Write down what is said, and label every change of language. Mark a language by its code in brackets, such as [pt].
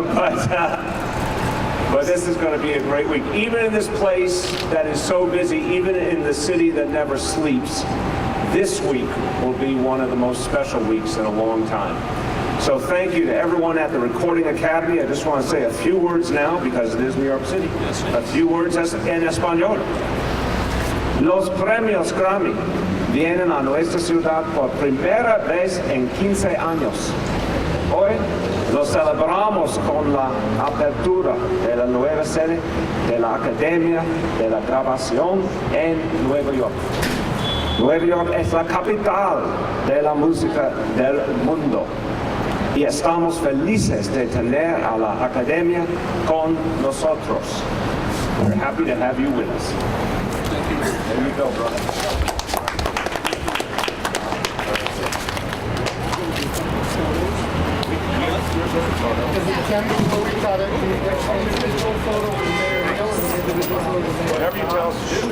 [en] But this is going to be a great week. Even in this place that is so busy, even in the city that never sleeps, this week will be one of the most special weeks in a long time. So thank you to everyone at the Recording Academy. I just want to say a few words now because it is New York City. A few words [es] en español. Los premios Grammy vienen a nuestra ciudad por primera vez en 15 años. Hoy los celebramos con la apertura de la nueva sede de la Academia de la Grabación en Nueva York. Nueva York es la capital de la música del mundo. Y estamos felices de tener a la Academia con nosotros. [en] We're happy to have you with us. Thank you. There you go, brother. Whatever you tell us to do.